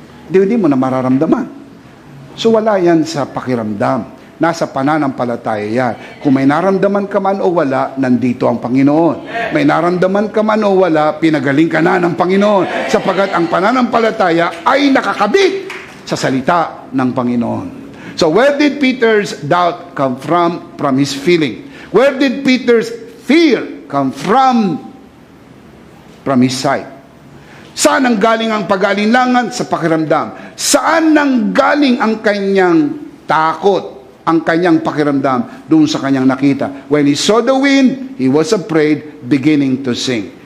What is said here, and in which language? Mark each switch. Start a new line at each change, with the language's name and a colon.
Filipino: Hindi mo na mararamdaman. So wala yan sa pakiramdam. Nasa pananampalataya yan. Kung may naramdaman ka man o wala, nandito ang Panginoon. May naramdaman ka man o wala, pinagaling ka na ng Panginoon. Sapagat ang pananampalataya ay nakakabit sa salita ng Panginoon.
English: So where did Peter's doubt come from? From his feeling. Where did Peter's fear come from? From his sight.
Filipino: Saan ang galing ang pag-alinlangan? Sa pakiramdam. Saan nang galing ang kanyang takot? Ang kanyang pakiramdam doon sa kanyang nakita.
English: When he saw the wind, he was afraid, beginning to sing.